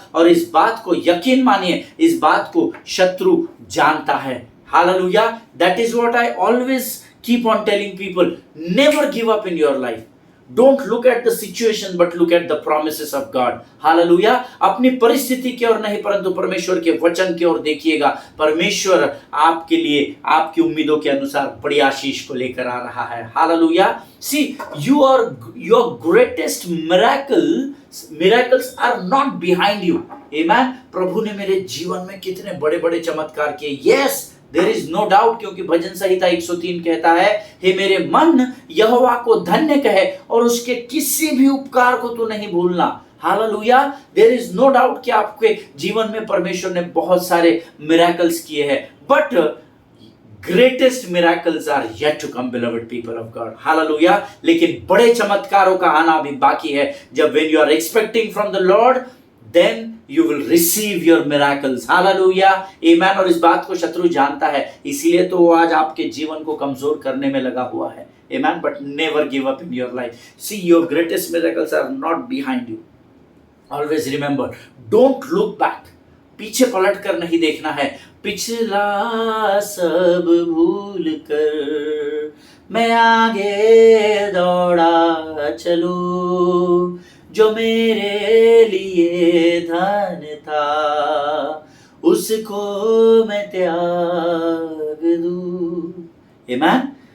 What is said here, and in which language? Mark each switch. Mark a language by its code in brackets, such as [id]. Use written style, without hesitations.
[hi] और इस बात को यकीन मानिए, इस बात को शत्रु जानता है। Hallelujah. [en] That is what I always keep on telling people, never give up in your life. Don't look at the situation but look at the promises of God. [hi] Hallelujah. अपनी परिस्थिति की ओर नहीं, परंतु परमेश्वर के वचन की ओर देखिएगा। परमेश्वर आपके लिए आपकी उम्मीदों के अनुसार बड़ी आशीष को लेकर आ रहा है। Hallelujah. [en] See, your greatest miracles are not behind you. Amen. [hi] प्रभु ने मेरे जीवन में कितने बड़े बड़े चमत्कार किए। [en] Yes, There is no doubt, [hi] क्योंकि भजन संहिता 103 कहता है, हे मेरे मन यहोवा को धन्य कहे और उसके किसी भी उपकार को तू नहीं भूलना। Hallelujah. [en] there is no doubt [hi] कि आपके जीवन में परमेश्वर ने बहुत सारे मिरेकल्स किए हैं, [en] But greatest miracles are yet to come, beloved people of God. Hallelujah. [hi] लेकिन बड़े चमत्कारों का आना भी बाकी है। जब [en] When you are expecting from the lord, then you will receive your miracles. Hallelujah. Amen. [hi] और इस बात को शत्रु जानता है, इसीलिए तो वो आज आपके जीवन को कमजोर करने में लगा हुआ है। [en] Amen. But never give up in your life. See, your greatest miracles are not behind you. Always remember, don't look back. [hi] पीछे पलट कर नहीं देखना है। पिछला सब भूल कर मैं आगे दौड़ा चलूं, जो मेरे लिए धन था उसको मैं त्याग दूं। आमीन।